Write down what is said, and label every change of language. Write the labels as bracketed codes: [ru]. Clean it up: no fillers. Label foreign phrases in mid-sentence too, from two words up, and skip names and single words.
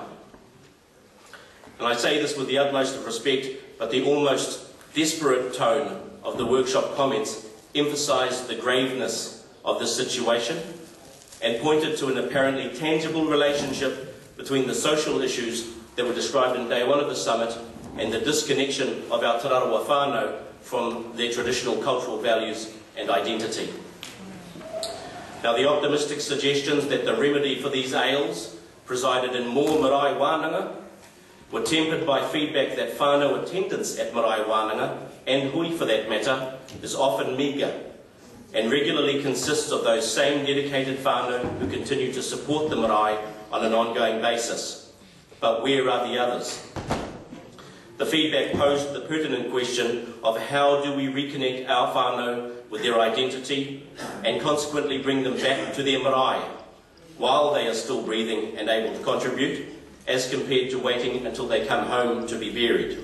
[en] And I say this with the utmost of respect, but the almost desperate tone of the workshop comments emphasised the graveness of this situation and pointed to an apparently tangible relationship between the social issues that were described in day 1 of the summit and the disconnection of our Te Rarawa whānau from their traditional cultural values and identity. Now, the optimistic suggestions that the remedy for these ails presided in more [mi] marae wānanga [en] were tempered by feedback that whānau attendance at [mi] marae wānanga, [en] and hui for that matter, is often meagre and regularly consists of those same dedicated whānau who continue to support the marae on an ongoing basis. But where are the others? The feedback posed the pertinent question of how do we reconnect our whānau with their identity and consequently bring them back to their marae while they are still breathing and able to contribute, as compared to waiting until they come home to be buried.